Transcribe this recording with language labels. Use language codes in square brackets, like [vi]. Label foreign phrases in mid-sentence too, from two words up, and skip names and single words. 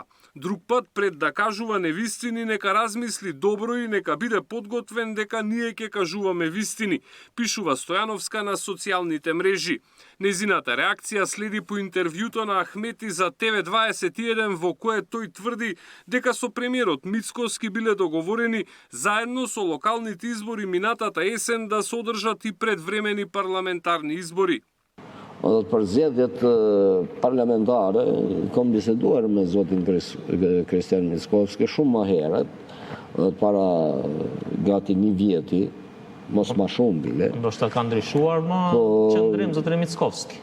[mk] Друг пат пред да кажува невистини, нека размисли добро и нека биде подготвен дека ние ќе кажуваме вистини, пишува Стојановска на социјалните мрежи. Незината реакција следи по интервјуто на Ахмети за TV21 во кое тој тврди дека со премиерот Мицкоски биле договорени заедно со локалните избори минатата есен да се одржат и предвремени парламентарни избори. [sq] Për zgjedhjet parlamentare kam biseduar me zotin Kristian Mickovski shumë më herët, para gati një vjeti, mos ma shumë bile. Ndoshta ka ndryshuar më qëndrim zotin Mickovski.